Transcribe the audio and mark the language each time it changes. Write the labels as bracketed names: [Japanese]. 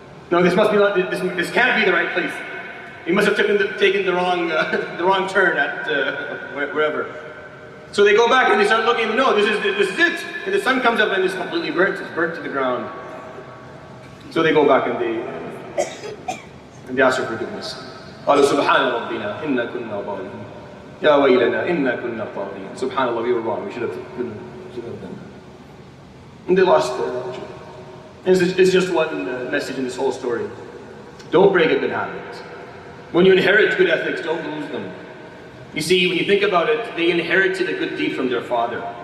[English] No, this can't be the right place. We must have taken the wrong turn at wherever. So they go back and they start looking. No, this is it. And the sun comes up and it's completely burnt. It's burnt to the ground. So they go back and they ask for forgiveness. [Arabic] قالوا سبحان ربنا إنا كنا ظالمين يا ويلنا إنا كنا طاغين. [English] Subhanallah, we were wrong. We should have done that. And they lost their religion. It's just one message in this whole story. Don't break a good habit. When you inherit good ethics, don't lose them. You see, when you think about it, they inherited a good deed from their father.